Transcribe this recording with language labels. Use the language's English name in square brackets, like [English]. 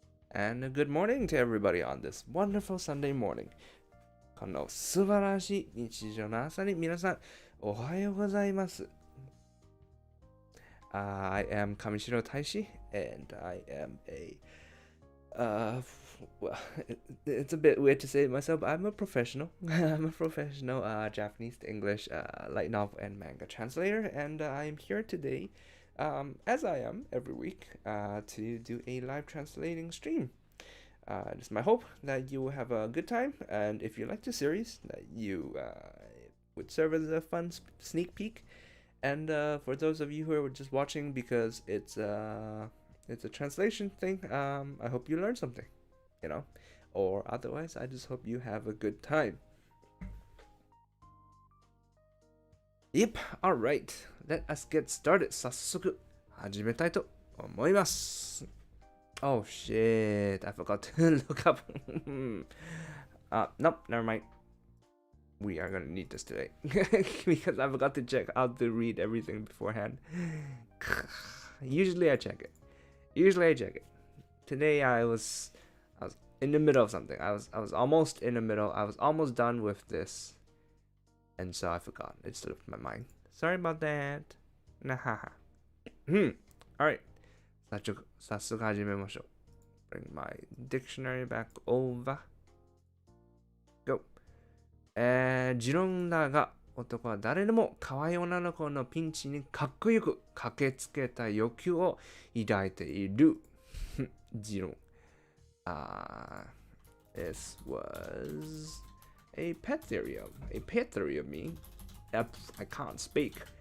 [English] and good morning to everybody on this wonderful Sunday morning. [Japanese] この素晴らしい日常の朝に皆さんおはようございます。 [English] I am Kamishiro Taishi, and I am well, it's a bit weird to say it myself, but I'm a professional. I'm a professional Japanese to English light novel and manga translator, and I am here today, as I am every week, to do a live translating stream. It's my hope that you will have a good time, and if you like the series, that you would serve as a fun sneak peek. And for those of you who are just watching because it's a translation thing, I hope you learned something, or otherwise, I just hope you have a good time. Yep, alright, let us get started. [Japanese] 早速始めたいと思います。 [English] Oh shit, I forgot to look up. Nope, never mind. We are gonna need this today because I forgot to check how to read everything beforehand. Usually I check it. Today I was in the middle of something. I was almost in the middle. I was almost done with this, and so I forgot. It slipped my mind. Sorry about that. Nahaha. All right. [Japanese] 早速始めましょう. [English] Bring my dictionary back over. Go. [Japanese] 持論だが、男は誰でも可愛い女の子のピンチにかっこよく駆けつけた欲求を抱いている。持論。 [English] This was a pet theory of me. I can't speak.